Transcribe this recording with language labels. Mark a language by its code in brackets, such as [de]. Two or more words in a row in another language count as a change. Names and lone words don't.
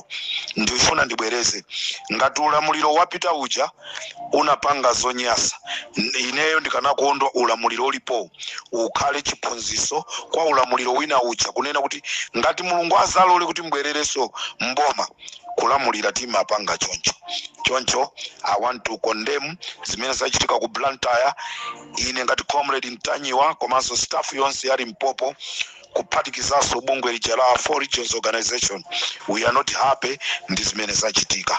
[ny] Ndifuna ndibwereze ngati ulamuliro wapita uja unapanga zonyasa, ineyo ndikanakondwa ulamuliro ulipo ukhale chiphunziso kwa ulamuliro wina uja, kunena kuti ngati Mulungu azalole kuti mbwerereso mboma kulamulira timapanga choncho. [en] I want to condemn [ny] zimene zachitika ku Blantyre. Ine ngati comrade Ntanyiwa komanso staff yonse ya Limpopo kuphatikizaso bungwe lija la 4 Regions Organization, [en] we are not happy [ny] ndi zimene zachitika.